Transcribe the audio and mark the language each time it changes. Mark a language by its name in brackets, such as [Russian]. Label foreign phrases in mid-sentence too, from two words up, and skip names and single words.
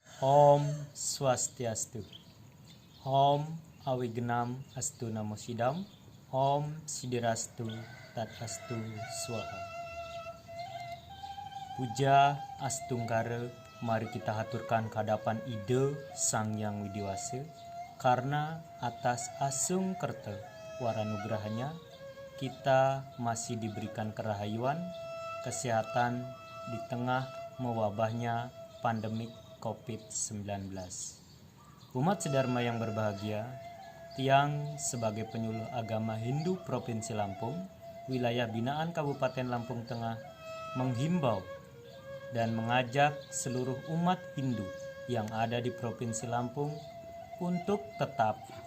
[Balinese] Om Swastiastu. [Sanskrit] Om Awignam Astu Namo Sidam. Om Sidirastu Tatastu Swaha. [Balinese] Puja Astungkara, [Indonesian] mari kita haturkan kehadapan ide Sang Yang Widiwasa, karena atas [Balinese] asung kerta waranugrahanya [Indonesian] kita masih diberikan kerahayuan, kesehatan di tengah mewabahnya pandemik COVID-19. Umat sedharma yang berbahagia, Tiang sebagai penyuluh agama Hindu Provinsi Lampung, wilayah binaan Kabupaten Lampung Tengah, menghimbau dan mengajak seluruh umat Hindu yang ada di Provinsi Lampung untuk tetap